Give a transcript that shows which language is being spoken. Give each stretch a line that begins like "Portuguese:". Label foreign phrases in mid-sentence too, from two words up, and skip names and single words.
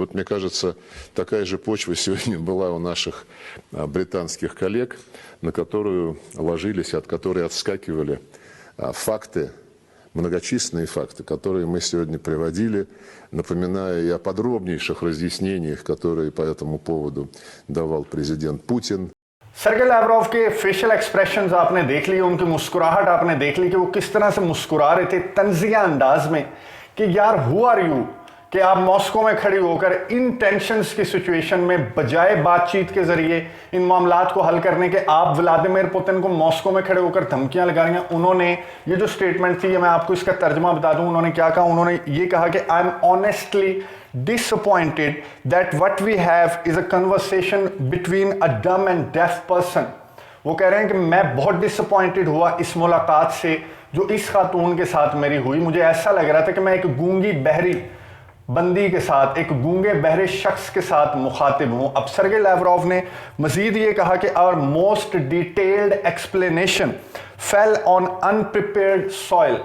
Russian: Вот, мне кажется, такая же почва сегодня была у наших британских коллег, на которую ложились, от которой отскакивали факты, многочисленные факты, которые мы сегодня приводили, напоминая и о подробнейших разъяснениях, которые по этому поводу давал президент Путин.
Urdu: سرگے لاوروف کے
English: facial expressions
Urdu: آپ نے دیکھ لیے، ان کی مسکراہٹ آپ نے دیکھ لی کہ وہ کس طرح سے مسکرا رہے تھے طنزیہ انداز میں کہ یار
English: who are you,
Urdu: کہ آپ ماسکو میں کھڑی ہو کر ان ٹینشنز کی سچویشن میں بجائے بات چیت کے ذریعے ان معاملات کو حل کرنے کے آپ ولادیمیر پوتن کو ماسکو میں کھڑے ہو کر دھمکیاں لگا رہی ہیں. انہوں نے یہ جو سٹیٹمنٹ تھی، یہ میں آپ کو اس کا ترجمہ بتا دوں، انہوں نے کیا کہا. انہوں نے یہ کہا کہ
English: I am honestly disappointed that what we have is a conversation between a dumb and deaf person.
Urdu: وہ کہہ رہے ہیں کہ میں بہت ڈس اپوائنٹڈ ہوا اس ملاقات سے جو اس خاتون کے ساتھ میری ہوئی. مجھے ایسا لگ رہا تھا کہ میں ایک گونگی بہری بندی کے ساتھ، ایک گونگے بہرے شخص کے ساتھ مخاطب ہوں. اب سرگے لاوروف نے مزید یہ کہا کہ
English: our most detailed explanation fell on unprepared soil.